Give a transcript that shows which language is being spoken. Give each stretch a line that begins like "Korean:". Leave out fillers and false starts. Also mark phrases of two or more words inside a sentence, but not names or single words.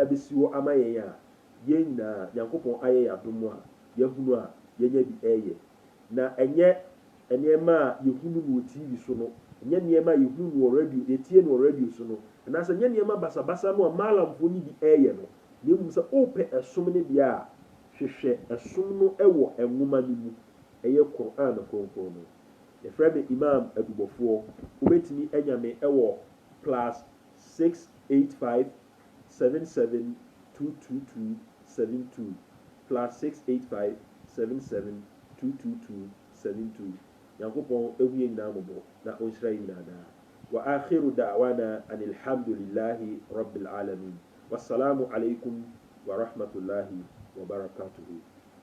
Akan: abɛsi hɔ ama yɛn a yɛn nyinaa Nyankopɔn ayɛ yɛ adom a yɛhunu a yɛnya bi ɛyɛ na ɛnyɛ nneɛma a yɛhunu no wɔ TV so no ɛnyɛ nneɛma a yɛhunu no wɔ radio yɛtie no wɔ radio so no anaasɛ ɛnyɛ nneɛma basabasa no a maalamfoɔ no bi ɛyɛ no na mmom sɛ wopɛ ɛsom no deɛ a hwehwɛ ɛsom no ɛwɔ nwoma no mu ɛyɛ Quran kronkron no yɛfrɛ me Imam Adubɔfoɔ wobɛtumi anya me ɛwɔ
Arabic: +685 77 222 72 +685 77 222 72
Akan: Nyankopɔn ehu yɛ nyinaa mɔbɔ na ɔnhyira yɛ nyinaa daa
Arabic: وآخر دعوانا أن الحمد لله رب العالمين والسلام عليكم ورحمة الله وبركاته